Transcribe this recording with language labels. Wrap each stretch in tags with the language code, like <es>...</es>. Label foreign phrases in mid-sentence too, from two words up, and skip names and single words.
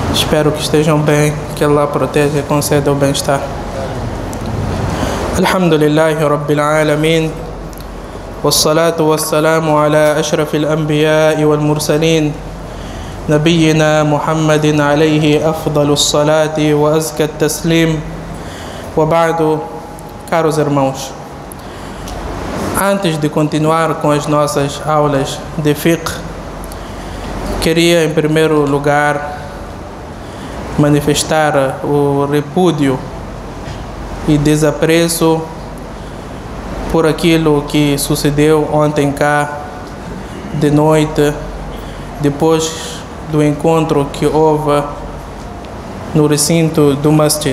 <pt>Espero que estejam bem, que Allah proteja e conceda o bem-estar.</pt> <ar>الحمد لله رب العالمين. والصلاة والسلام على أشرف الأنبياء والمرسلين. نبينا محمد عليه أفضل الصلاة وأزكى التسليم. وبعد,</ar> <pt>caros irmãos. Antes de continuar com as nossas aulas de fiqh, queria em primeiro lugar manifestar o repúdio e desapreço por aquilo que sucedeu ontem cá de noite, depois do encontro que houve no recinto do masjid.</pt>